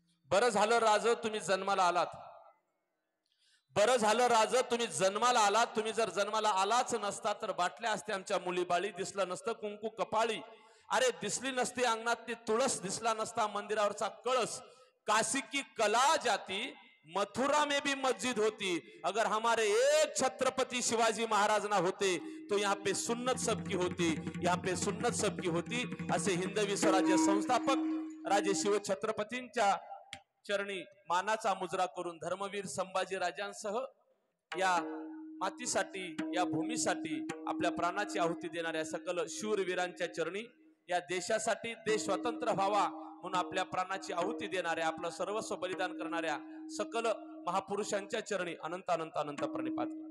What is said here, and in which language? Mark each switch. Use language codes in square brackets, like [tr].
[mr] बरं झालं राज तुम्ही जन्माला आलात, बरं झालं राज तुम्ही जन्माला आलात. तुम्ही जर जन्माला आलाच नसता तर बाटल्या असते आमच्या मुलीबाळी, दिसलं नसतं कुंकू कपाळी, अरे दिसली नसती अंगणात ती तुळस, दिसला नसता मंदिरावरचा कळस. [hi] काशी की कला जाती मथुरा में भी मस्जिद होती, अगर हमारे एक छत्रपति शिवाजी महाराज ना होते तो यहाँ पे सुन्नत सबकी होती, यहाँ पे सुन्नत सबकी होती. [mr] असे हिंदवी स्वराज्य संस्थापक राजे शिव छत्रपतींच्या चरणी मानाचा मुजरा करून धर्मवीर संभाजी राजांसह या मातीसाठी या भूमीसाठी आपल्या प्राणाची आहुती देणाऱ्या सकल शूरवीरांच्या चरणी, या देशासाठी देश स्वतंत्र व्हावा म्हणून आपल्या प्राणाची आहुती देणाऱ्या आपलं सर्वस्व बलिदान करणाऱ्या सकल महापुरुषांच्या चरणी अनंत अनंत अनंत प्रणिपात.